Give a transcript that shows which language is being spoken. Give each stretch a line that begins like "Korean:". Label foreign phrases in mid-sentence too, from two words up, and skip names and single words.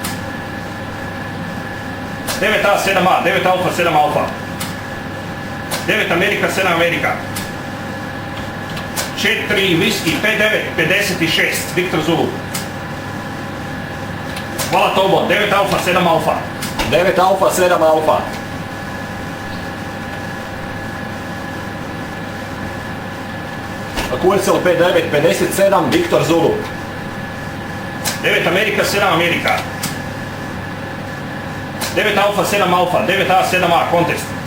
English: 9 A, 7 A, 9 Alfa, 7 Alfa. 9 Amerika, 7 Amerika. 4 Whisky, 59, 56 Viktor Zulu.
Croatian: Hvala Tobo, 9 Alfa, 7 Alfa.
English: 9 Alfa, 7 Alfa. QSL 5957 Viktor Zulu. 9 Amerika, 7 Amerika. 9 Alfa, 7 Alfa. 9 A, 7 A, contest.